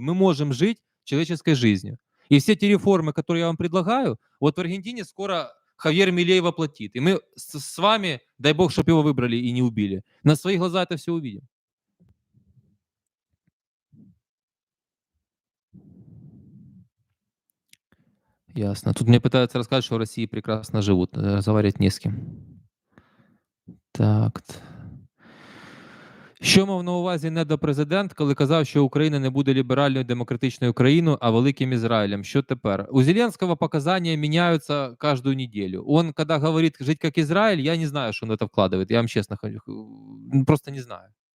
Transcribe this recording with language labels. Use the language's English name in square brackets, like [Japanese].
[Russian] Мы можем жить человеческой жизнью. И все те реформы, которые я вам предлагаю, вот в Аргентине скоро Хавьер Милей воплотит. И мы с вами, дай бог, чтобы его выбрали и не убили, на свои глаза это все увидим. Ясно. Тут мне пытаются рассказать, что в России прекрасно живут. Разговаривать не с кем. Так. [Ukrainian] Що мав на увазі недопрезидент, коли казав, що Україна не буде ліберальною демократичною країною, а великим Израилем? [Russian] Что теперь? У Зеленского показания меняются каждую неделю. Он, когда говорит жить как Израиль, я не знаю, что он это вкладывает. Я вам честно просто не знаю.